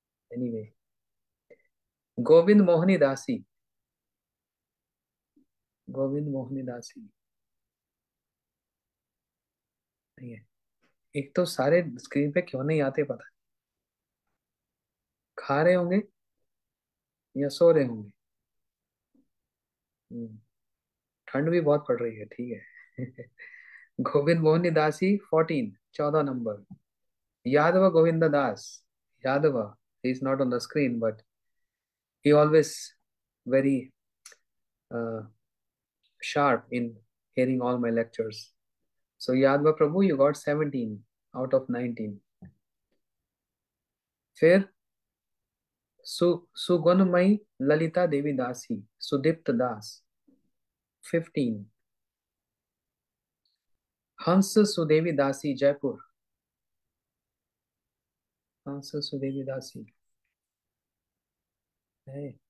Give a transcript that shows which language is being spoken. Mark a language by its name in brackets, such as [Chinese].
[Hindi] Anyway, Govind मोहनी दासी, गोविंद मोहनी दासी नहीं है. एक तो सारे स्क्रीन पे क्यों नहीं आते पता नहीं. खा रहे होंगे या सो रहे होंगे. हम्म, ठंड भी बहुत पड़ रही है, ठीक है. गोविंद मोहनी दासी 14, 14 number. [English] Yadav Govind Das, Yadav, he is not on the screen but he always very uh, sharp in hearing all my lectures. So Yadava Prabhu, you got 17. [Hindi] Out of 19। फिर सुगुणमयी ललिता देवी दासी, सुदीप्त दास, 15। हंस सुदेवी दासी, जयपुर, हंस सुदेवी दासी है।